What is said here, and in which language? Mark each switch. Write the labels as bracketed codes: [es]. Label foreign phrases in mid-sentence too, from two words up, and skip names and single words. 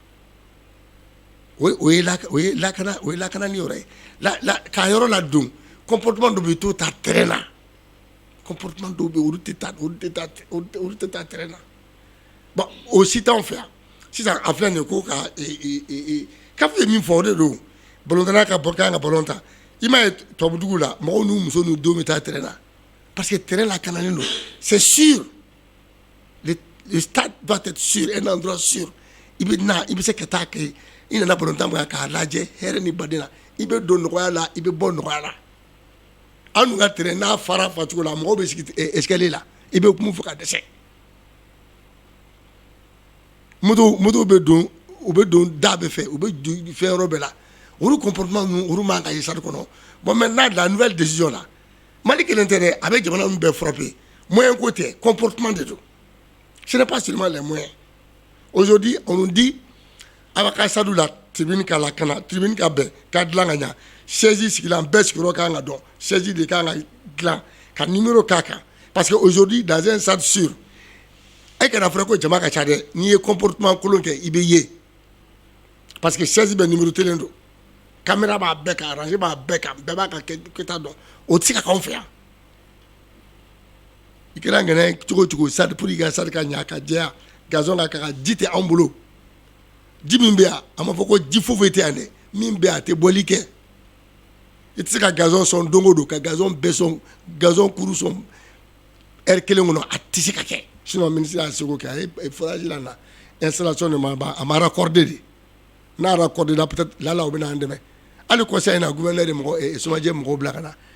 [bm] o ye lakanani yɔrɔ ye k'a yɔrɔ ladon comportement dɔw bɛ to ta terrain na comportement dɔw bɛ olu tɛ ta terrain na bon o si t'anw fɛ yan sisan a filɛ nin ye ko ka kafu ye min fɔ o de don. Ballontan ka bɔ kan ka ballon ta i m'a ye tubabudugu la mɔgɔw n'u muso n'u denw bɛ taa terrain na [fr] parce que [bm] terrain la kananen don [fr] c'est sûr le stade doit être sûr un endroit sûr [bm] i bɛ se ka taa kɛ i nana ballontan min k'a lajɛ hɛrɛ ni baden na i bɛ don nɔgɔya la i bɛ bɔ nɔgɔya la an dun ka terrain n'a fara facogo la mɔgɔw bɛ sigi escalier la i bɛ mun fɔ ka dɛsɛ moto bɛ don u bɛ don da bɛɛ fɛ u bɛ fɛn yɔrɔ bɛɛ la olu comportement olu man ka ye stade kɔnɔ. [fr] Bon maintenant la nouvelle décision là [bm] Mali kelen tɛ dɛ, a bɛ jamana ninnu bɛɛ frapper. Moyen ko tɛ, comportement de don. [fr] Ce n'est pas seulement les moyens. Aujourd'hui, on nous dit avec Sadou [bm] la tribune ka la kana, tribune ka bɛn, ka dilan ka ɲa. Chaise sigilan bɛɛ sigiyɔrɔ ka kan ka dɔn. Chaise de kan ka dilan, ka numéro k'a kan. [fr] Parce que aujourd'hui dans un stade sûr, [bm] e kana fɔra ko jama ka ca dɛ, n'i ye comportement kolon kɛ i bɛ ye. Parce que chaise bɛ numérotélen don. Caméra b'a bɛɛ kan, arrangé b'a bɛɛ kan, bɛɛ b'a ka kɛta dɔn. O tɛ se ka k'anw fɛ yan. I kɛra ŋɛnɛ cogo cogo stade pour i ka stade ka ɲa ka jɛya, gazon ka ka ji tɛ anw bolo. Ji min bɛ yan, a ma fɔ ko ji foyi tɛ yan dɛ, min bɛ yan a tɛ bɔli kɛ. I tɛ se ka gazon sɔn don o don, ka gazon bɛɛ sɔn, gazon kuru sɔn heure kelen kɔnɔ a tɛ se ka kɛ. Sinon ministre y'a seko kɛ, a ye forage la na installation de ma ban, a ma raccordé de. N'a raccordé la [fr] peut-être là [bm] o bɛ na an dɛmɛ. Hali conseil na gouverneur de mɔgɔ Somajɛ mɔgɔw bila ka na.